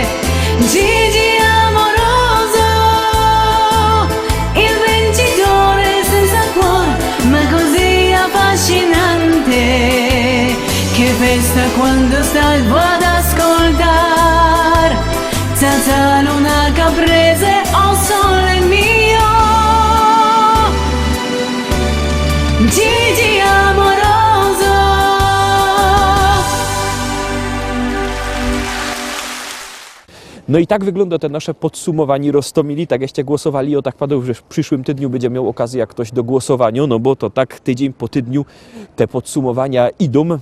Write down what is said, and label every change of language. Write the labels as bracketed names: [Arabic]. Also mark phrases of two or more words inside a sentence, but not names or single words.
[Italian] Gigi amoroso, il vincitore senza cuore, ma così affascinante che festa quando stavo ad ascoltar senza luna caprese, oh sole mio. Gigi amoroso. [Polish] No i tak wygląda te nasze podsumowanie Roztomili. Tak jakście głosowali o tak padł, że w przyszłym tygodniu będzie miał okazję jak ktoś do głosowania, no bo to tak tydzień po tydniu te podsumowania idą.